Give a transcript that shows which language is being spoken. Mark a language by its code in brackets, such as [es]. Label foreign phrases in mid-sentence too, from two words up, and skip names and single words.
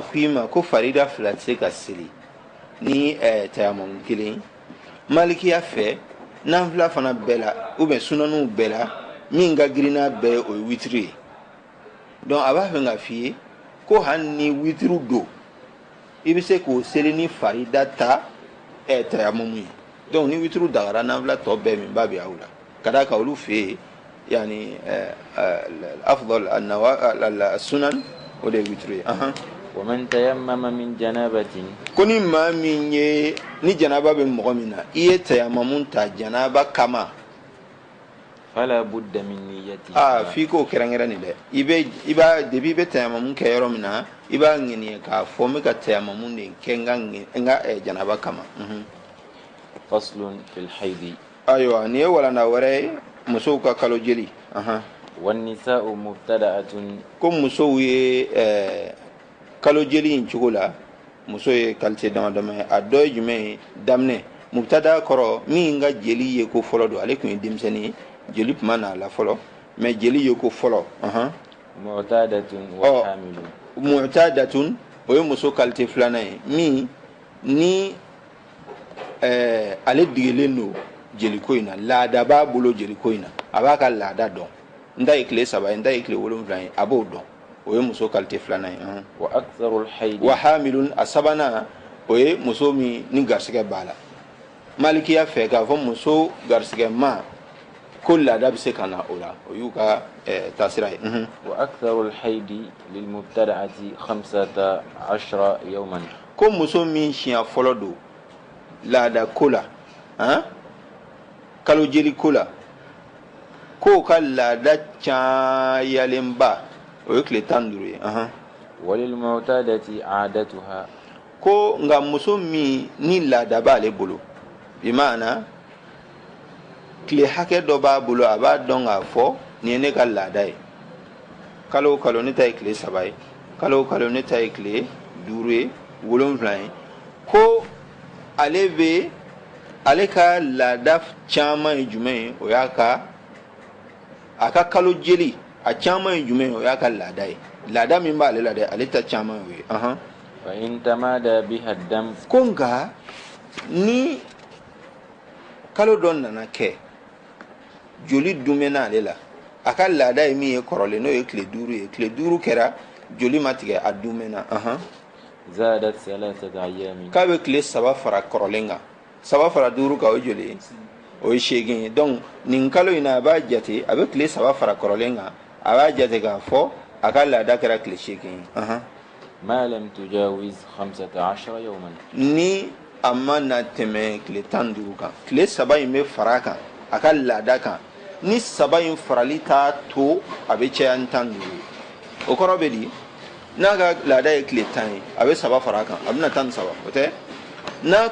[bm] k'i ma ko farida fila tɛ se ka seli ni tayamumu kelen malikiya fɛ nanfila fana bɛɛ la [fr] ou bien [bm] sunaniw bɛɛ la min ka girinna bɛɛ o ye witiri ye donc a b'a fɛ ka f'i ye ko hali ni witiri don i bɛ se k'o seli ni farida ta tayamumu ye donc ni witiri dagara nanfila tɔ bɛɛ min ba bɛ aw la ka d'a kan olu fɛ yen yani [ar] أفضل السنن [bm] o de ye witiri ye [ar] ومن تيمم من جنابة [bm] ko ni maa min ye ni janaba bɛ mɔgɔ min na i ye tayamumu ta janaba kama [ar] فلا بد من نية [bm] f'i k'o kɛrɛnkɛrɛn nin dɛ i b'a depuis i bɛ tayamumu kɛ yɔrɔ min na i b'a ŋɛniye k'a fɔ n bɛ ka tayamumu de kɛ n ka janaba kama [ar] فصل في الحيض [bm] ayiwa nin ye walanda wɛrɛ ye musow ka kalo jeli [ar] والنساء مبتدأة [bm] ko muso ye kalo jeli in cogo la muso ye qualité dama dama ye a dɔ ye jumɛn ye daminɛ mubtada kɔrɔ min ka jeli ye ko fɔlɔ don ale tun ye denmisɛnnin ye jeli tuma n'a la fɔlɔ mais jeli ye ko fɔlɔ [ar] معتادة وحامل [bm] mu'tadatun o ye muso qualité filanan ye min ni ale digelen don jeliko in na laada b'a bolo jeliko in na a b'a ka laada dɔn n ta ye tile 3 ye n ta ye tile 7 ye a b'o dɔn o ye muso qualité filanan ye [ar] وأكثر الحيض وحامل [bm] a sabanan o ye muso min ni garisɛgɛ b'a la malikiya fɛ k'a fɔ muso garisɛgɛ ma ko laada bɛ se ka na o la o y'u ka taasira ye [ar] وأكثر الحيض للمبتدعة 15 يوما [bm] ko muso min siɲɛ fɔlɔ don laada ko la kalo jeli ko la ko ka laada cayalenba o ye tile 15 ye [ar] وللمعتادة عادتها [bm] ko nka muso min ni laada b'ale bolo bi maana tile hakɛ dɔ b'a bolo a b'a dɔn k'a fɔ nin ye ne ka laada ye kalo o kalo ne ta ye tile 3 ye kalo o kalo ne ta ye tile 5 ye 7 ye ko ale ka laada caman ye jumɛn ye o y'a ka a ka kalo jeli a caman ye jumɛn ye o y'a ka laada ye laada min b'ale la dɛ ale ta caman ye o ye [ar] فإن تمادى بها الدم [bm] ko nka ni kalo dɔ nana kɛ joli dumɛna ale la a ka laada ye min ye kɔrɔlen n'o ye tile 5 ye tile 5 kɛra joli ma tigɛ a dumɛna [ar] زادت 3 أيام [bm] k'a bɛ tile 3 fara kɔrɔlen kan 3 fara 5 kan o ye joli ye o ye 8 ye donc nin kalo in na a b'a jate a bɛ tile 3 fara kɔrɔlen kan a b'a jate k'a fɔ a ka laada kɛra tile 8 ye [ar] ما لم تجاوز 15 يوما [bm] ni a ma na tɛmɛ tile 15 kan tile 3 in bɛ fara kan a ka laada kan ni 3 in farali t'a to a bɛ caya ni 15 ye o kɔrɔ bɛ di n'a ka laada ye tile 10 ye a bɛ 3 fara kan a bɛna 13 o tɛ n'a